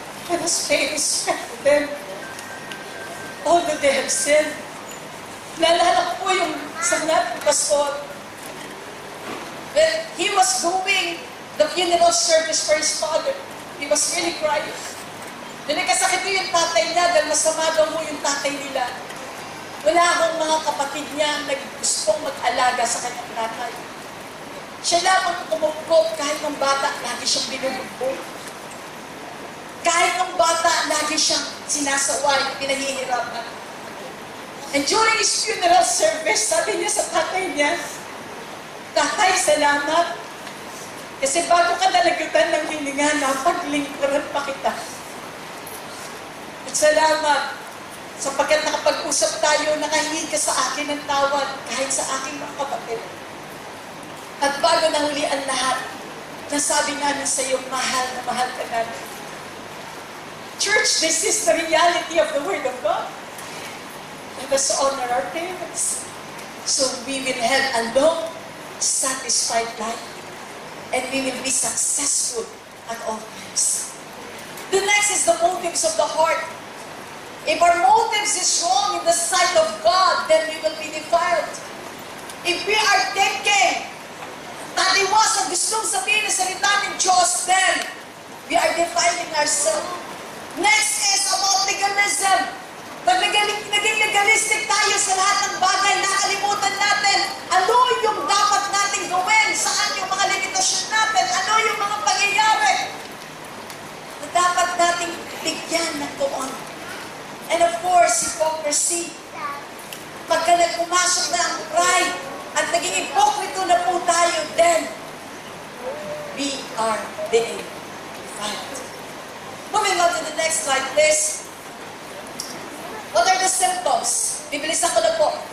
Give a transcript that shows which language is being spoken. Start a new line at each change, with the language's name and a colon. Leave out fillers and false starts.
English: Let us pay respect to them. All that they have said.
Filipino: Naalala ko po yung sanat ng Pastor.
English: When he was doing the funeral service for his father, he was really crying.
Filipino: Nagkasakit yung tatay niya dahil masama daw mo yung tatay nila. Wala akong mga kapatid niya na gustong mag-alaga sa kanyang tatay. Siya lamang kumupkop kahit ng bata, lagi siyang binubugbog. Kahit ng bata, lagi siyang sinasaway, pinahihirapan.
English: And during his funeral service,
Filipino: sabi niya sa tatay niya, Tatay, salamat. Kasi bago ka nalagutan ng hininga, napaglingkuran pa kita. At salamat, sapagkat nakapag-usap tayo, nakahingi ka sa akin ng tawad kahit sa aking mga kapatid. At bago nahuli ang lahat, nasabi namin sa iyo, mahal na mahal ka namin.
English: Church, this is the reality of the Word of God. Let us honor our parents so we will have a long, satisfied life. And we will be successful at all times. The next is the motives of the heart. If our motives is wrong in the sight of God, then we will be defiled. If we are thinking that it was
Filipino: ang gustong sabihin ng salita ng Diyos,
English: then we are defiling ourselves. Next is about legalism.
Filipino: Naging legalistic tayo sa lahat ng bagay, nakalimutan natin ano yung dapat natin gawin, saan yung mga limitasyon natin, ano yung mga pangyayari na dapat nating bigyan ng tuon.
English: And of course, hypocrisy.
Filipino: Pagka nagpumasok na ang pride at naging hipokrito na po tayo,
English: then we are being defiled. Moving on to the next slide, please. What are the symptoms?
Filipino: Bibilisan ko na po.